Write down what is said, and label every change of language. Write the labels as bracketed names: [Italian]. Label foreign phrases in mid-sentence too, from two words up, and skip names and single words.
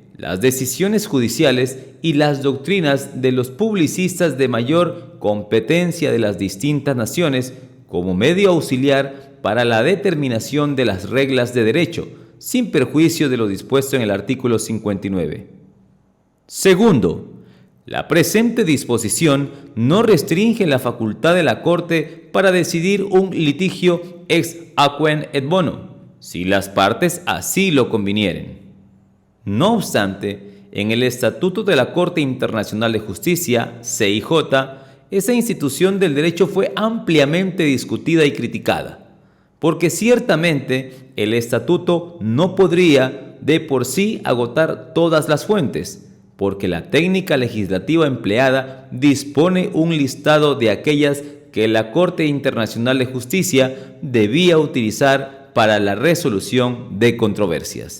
[Spanish] Las decisiones judiciales y las doctrinas de los publicistas de mayor competencia de las distintas naciones como medio auxiliar para la determinación de las reglas de derecho, sin perjuicio de lo dispuesto en el artículo 59. Segundo, la presente disposición no restringe la facultad de la Corte para decidir un litigio [Latin] ex aquem et bono, [Spanish] si las partes así lo convinieren. No obstante, en el Estatuto de la Corte Internacional de Justicia, CIJ, esa institución del derecho fue ampliamente discutida y criticada, porque ciertamente el estatuto no podría de por sí agotar todas las fuentes, porque la técnica legislativa empleada dispone un listado de aquellas que la Corte Internacional de Justicia debía utilizar para la resolución de controversias.